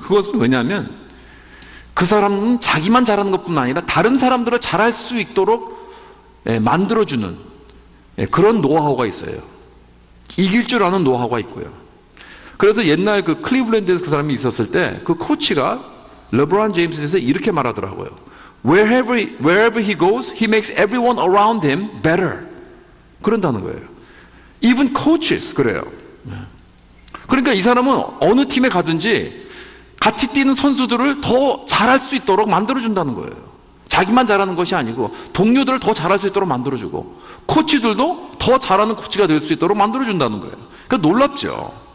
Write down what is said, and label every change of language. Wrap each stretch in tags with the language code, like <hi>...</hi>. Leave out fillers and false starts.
<ko>그것은 왜냐하면 그 사람은 자기만 잘하는 것뿐만 아니라 다른 사람들을 잘할 수 있도록 만들어주는 그런 노하우가 있어요. 이길 줄 아는 노하우가 있고요. 그래서 옛날 그 클리블랜드에서 그 사람이 있었을 때 그 코치가 르브론 제임스에서 이렇게 말하더라고요.</ko> <en>Wherever he goes, he makes everyone around him better.</en> <ko>그런다는 거예요.</ko> <en>Even coaches</en> <ko>그래요. 그러니까 이 사람은 어느 팀에 가든지 같이 뛰는 선수들을 더 잘할 수 있도록 만들어준다는 거예요. 자기만 잘하는 것이 아니고 동료들을 더 잘할 수 있도록 만들어주고 코치들도 더 잘하는 코치가 될 수 있도록 만들어준다는 거예요. 그러니까 놀랍죠.</ko>